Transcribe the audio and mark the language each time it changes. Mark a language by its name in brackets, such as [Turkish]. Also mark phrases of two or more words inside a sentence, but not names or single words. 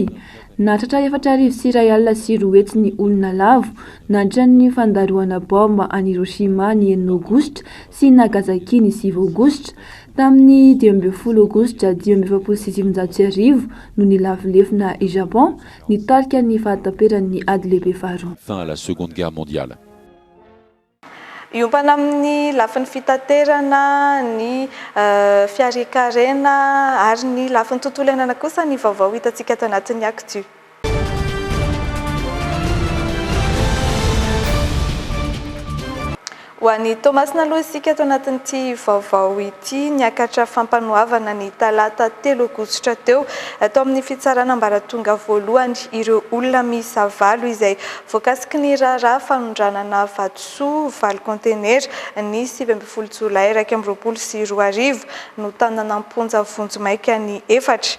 [Malagasy] Natratra 4,4 sy 4 hetsy ny olona lavo nandritra ny fandaroana bomba any Hiroshima ny 9 Aogositra sy Nagasaki ny 7 Aogositra. Tamin'ny 12 Aogositra 1970 no nilavilefina i Japon nitarika ny fahataperan'ny ady lehibe faharoa. [French] Fin à la Seconde Guerre mondiale. [Malagasy] Iompana amin'ny lafin'ny fitaterana, ny fiarekarena ary ny lafin'ny tontolo iainana kosa ny vaovao hitantsika ato anatin'ny Actu. Ho an'ny Tomasina aloha isika ato anatin'ity vaovao ity, niakatra fampanohavana ny talata 3 Aogositra teo atao amin'ny fitsarana ambaratonga voalohany ireo olona miisa 9 izay voakasiky ny raharaha fanondranana vatosoa 9 contenera ny 17 Jolay 2024 no tanana amponja vonjomaika ny 4.